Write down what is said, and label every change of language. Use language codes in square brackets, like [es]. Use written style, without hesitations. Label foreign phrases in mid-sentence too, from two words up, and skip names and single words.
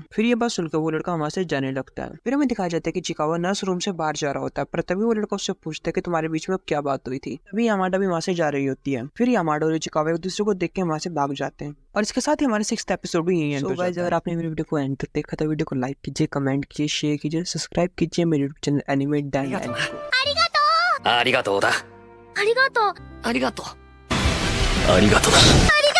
[hi] फिर ये बात सुनकर वो लड़का वहाँ से जाने लगता है। फिर हमें दिखाया जाता है कि इचिकावा नर्स रूम से बाहर जा रहा होता है, पर तभी वो लड़का उससे पूछता है कि तुम्हारे बीच में अब क्या बात हुई थी। तभी यामाडा भी वहाँ से जा रही होती है। फिर यामाडा और इचिकावा एक दूसरे को देख के वहाँ से भाग जाते हैं और इसके साथ ही हमारे 6th एपिसोड भी यही एंड हो जाता है। अगर आपने मेरी वीडियो को एंड तक देखा तो वीडियो को लाइक कीजिए, कमेंट कीजिए, शेयर कीजिए, सब्सक्राइब कीजिए मेरे यूट्यूब चैनल एनिमे डैन। [ja] ありがとうだ。ありがとう。ありがとう。ありがとう。ありがとうだ。